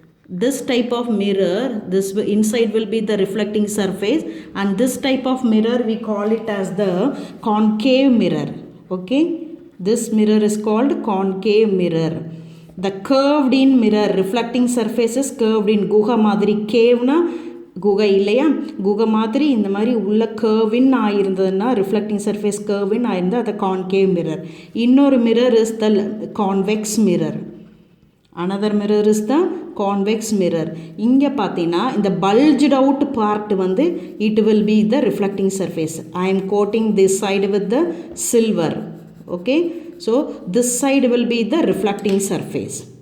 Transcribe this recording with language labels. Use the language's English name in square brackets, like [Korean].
[English] This type of mirror, this inside will be the reflecting surface, and this type of mirror we call it as the concave mirror. Okay, this mirror is called concave mirror. The curved in mirror, reflecting surface is curved in. [Tamil] குகை மாதிரி கேவ்னா குகை இல்லையா, குகை மாதிரி இந்த மாதிரி உள்ள கர்வின் ஆயிருந்ததுன்னா reflecting surface கர்வின் ஆயிருந்தால் அது கான்கேவ் மிரர். இன்னொரு [English] Mirror is the convex mirror. another mirror is the convex mirror. [Tamil] இங்கே பார்த்தீங்கன்னா இந்த [English] bulged out part வந்து it will be the reflecting surface. I am coating this side with the silver. Okay, so this side will be the reflecting surface.